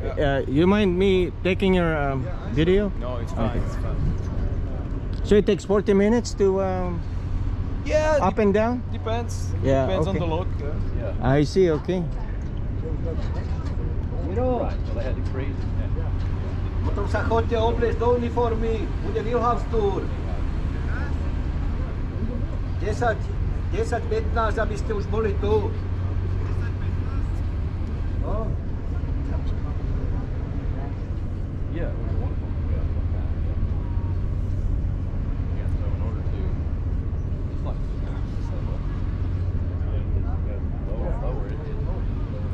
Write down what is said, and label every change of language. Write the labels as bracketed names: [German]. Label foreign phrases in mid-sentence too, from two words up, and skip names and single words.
[English] You mind me taking your video? No, it's fine, It's fine. So it takes 40 minutes to Yeah, up and down? depends. Yeah, Depends on okay. the load. Yeah. I see, okay. Right, so they had to crazy. [Slovak] Potom sa chodte obliecť do uniformy, bude Wilhelmstur. 10-15, aby ste už boli tu. No. [English] Yeah, it was wonderful. Yeah, so in order to, it's like, lower it.